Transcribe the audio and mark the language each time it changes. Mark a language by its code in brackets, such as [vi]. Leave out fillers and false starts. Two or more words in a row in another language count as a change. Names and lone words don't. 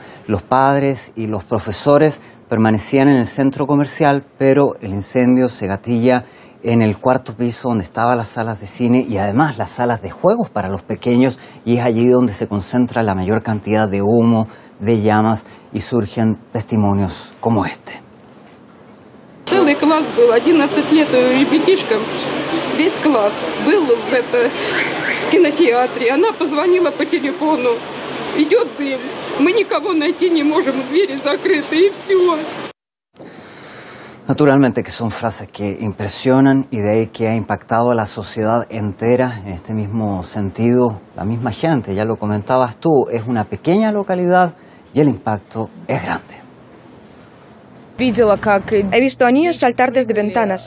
[es] Los padres y los profesores permanecían en el centro comercial, pero el incendio se gatilla en el 4º piso donde estaban las salas de cine y además las salas de juegos para los pequeños, y es allí donde se concentra la mayor cantidad de humo, de llamas, y surgen testimonios como este. [ru] Целый класс был, 11 лет ребятишкам, весь класс был в кинотеатре. Она позвонила по телефону, идет дым, мы никого найти не можем, двери закрыты и все. [es] Naturalmente que son frases que impresionan y de ahí que ha impactado a la sociedad entera en este mismo sentido. La misma gente, ya lo comentabas tú, es una pequeña localidad y el impacto es grande. He visto a niños saltar desde ventanas.